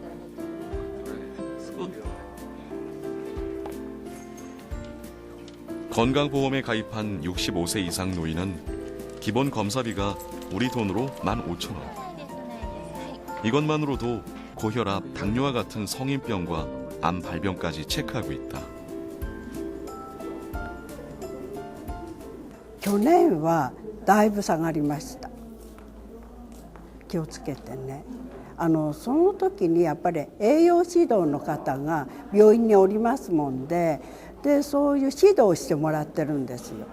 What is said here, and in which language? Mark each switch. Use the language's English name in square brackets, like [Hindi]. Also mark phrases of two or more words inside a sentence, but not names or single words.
[Korean] 건강보험에 가입한 65세 이상 노인은 기본 검사비가 우리 돈으로 15,000원. 이것만으로도 고혈압, 당뇨와 같은 성인병과 암 발병까지 체크하고 있다. [Japanese] 去年はだいぶ下がりました。気をつけてね。その時にやっぱり栄養指導の方が病院におりますもんで、そういう指導をしてもらってるんですよ。